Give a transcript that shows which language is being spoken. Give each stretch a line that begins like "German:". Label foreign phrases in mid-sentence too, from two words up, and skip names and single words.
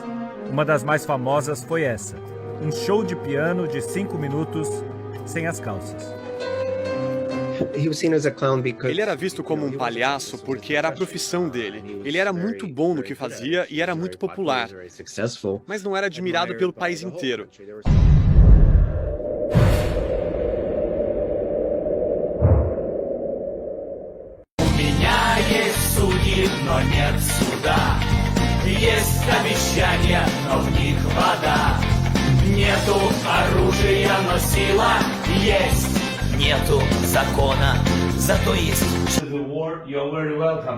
Portuguese: Uma das mais famosas foi essa, um show de piano de 5 minutos sem as calças. Ele era visto como um palhaço porque era a profissão dele. Ele era muito bom no que fazia e era muito popular, mas não era admirado pelo país inteiro.
Russian: Но нет суда, есть обещания, но в них вода. Нету оружия, но сила есть. Нету закона, зато есть.
English: To the war, you're very welcome.